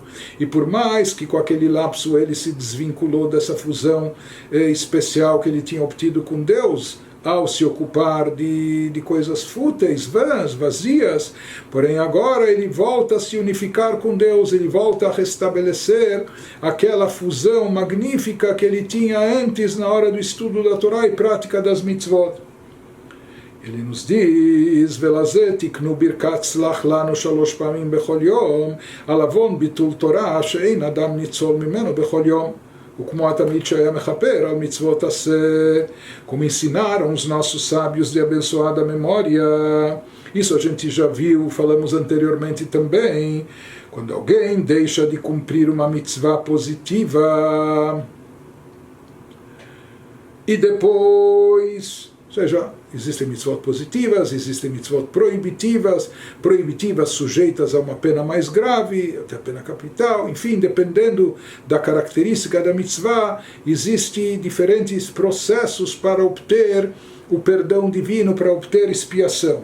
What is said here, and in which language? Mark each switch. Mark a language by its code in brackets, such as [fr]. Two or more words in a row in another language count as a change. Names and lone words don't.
[pt] E por mais que com aquele lapso ele se desvinculou dessa fusão especial que ele tinha obtido com Deus, ao se ocupar de coisas fúteis, vãs, vazias, porém agora ele volta a se unificar com Deus, ele volta a restabelecer aquela fusão magnífica que ele tinha antes na hora do estudo da Torá e prática das mitzvot. Ele nos diz, [he] ולזה תקנו ברכת סלח לנו שלוש פעמים בכל יום, על עוון ביטול תורה שאין אדם ניצול ממנו בכל יום. [pt] Como ensinaram os nossos sábios de abençoada memória. Isso a gente já viu, falamos anteriormente também. Quando alguém deixa de cumprir uma mitzvah positiva e depois, ou seja, existem mitzvot positivas, existem mitzvot proibitivas sujeitas a uma pena mais grave, até a pena capital, enfim, dependendo da característica da mitzvah, existem diferentes processos para obter o perdão divino, para obter expiação.